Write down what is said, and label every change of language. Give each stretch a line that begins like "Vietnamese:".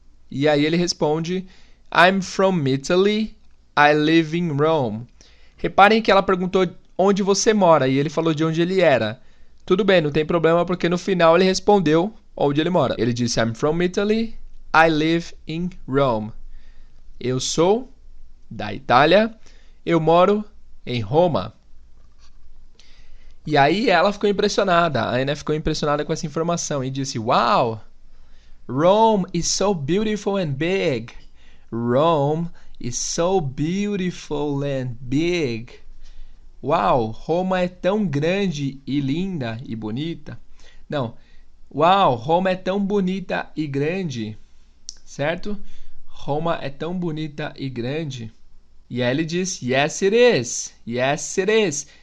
Portuguese: E aí ele responde,
English: I'm from Italy. I live in Rome.
Portuguese: Reparem que ela perguntou onde você mora e ele falou de onde ele era. Tudo bem, não tem problema porque no final ele respondeu onde ele mora. Ele disse,
English: I'm from Italy. I live in Rome.
Portuguese: Eu sou da Itália. Eu moro em Roma. E aí ela ficou impressionada. A Ana ficou impressionada com essa informação e disse,
English: wow, Rome is so beautiful and big. Rome is so beautiful and big.
Portuguese: Uau, Roma é tão grande e linda e bonita. Não, uau, Roma é tão bonita e grande, certo? Roma é tão bonita e grande. E aí ele diz,
English: yes it is, yes it is.